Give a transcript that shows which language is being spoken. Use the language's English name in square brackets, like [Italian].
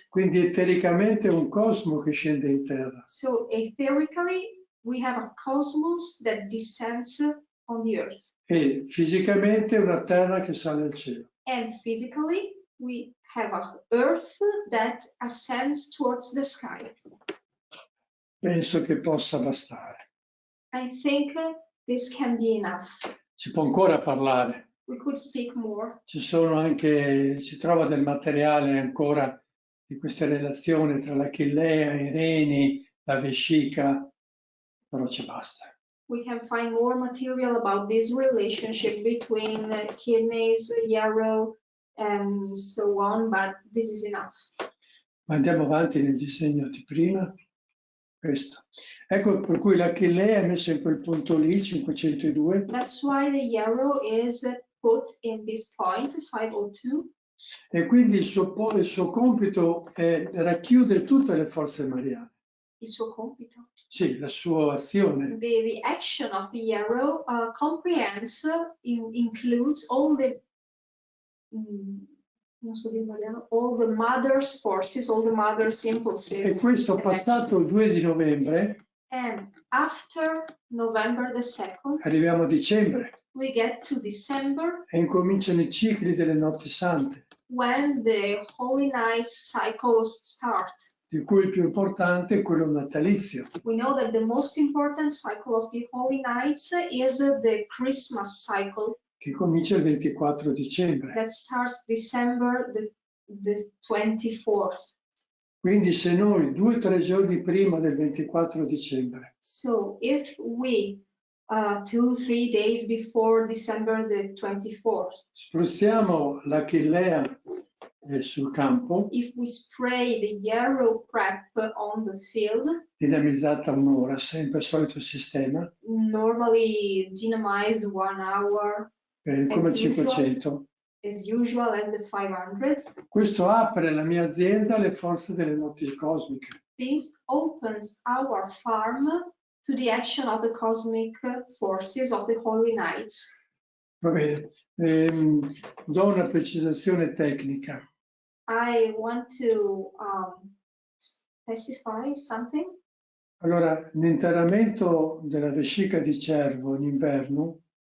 [Italian] Quindi etericamente è un cosmo che scende in terra. [English] So etherically, we have a cosmos that descends on the earth. [Italian] E fisicamente è una terra che sale al cielo. [English] And physically, we have an earth that ascends towards the sky. [Italian] Penso che possa bastare. [English] I think this can be enough. [Italian] Si può ancora parlare. [English] We could speak more. [Italian] Si trova del materiale ancora di queste relazioni tra l'Achillea, i reni, la vescica, però ci basta. [English] We can find more material about this relationship between kidneys, yarrow, and so on, but this is enough. [Italian] Ma andiamo avanti nel disegno di prima. Questo. Ecco per cui l'Achillea è messo in quel punto lì, 502. [English] That's why the yarrow is put in this point, 502. [Italian] E quindi il suo compito è racchiudere tutte le forze mariane. Il suo compito. Sì, la sua azione. [English] The action of the yarrow comprehends, includes all the [Italian] non so dire italiano, [English] all the mother's forces, all the mother's impulses. [Italian] E questo passato il 2 di novembre, [English] And after November the 2nd, [Italian] arriviamo a dicembre [English] we get to December, [Italian] e incominciano i cicli delle notti sante, [English] when the Holy Nights cycles start. [Italian] di cui il più importante è quello natalizio. [English] We know that the most important cycle of the Holy Nights is the Christmas cycle. [Italian] Che comincia il 24 dicembre. [English] That starts December the 24th. [Italian] Quindi se noi 2 o 3 giorni prima del 24 dicembre [English] So if we 2-3 days before December the 24th, [Italian] spruzziamo l'Achillea sul campo, [English] if we spray the yarrow prep on the field, [Italian] dinamizzata un'ora, sempre il solito sistema, [English] normally dynamized 1 hour, [Italian] come il 500, [English] as usual as the 500, [Italian] questo apre la mia azienda alle forze delle notti cosmiche. [English] this opens our farm to the action of the cosmic forces of the Holy Nights. [Italian] Va bene, do una precisazione tecnica. [English] I want to specify something. [Italian] Allora, l'interramento della vescica di cervo in inverno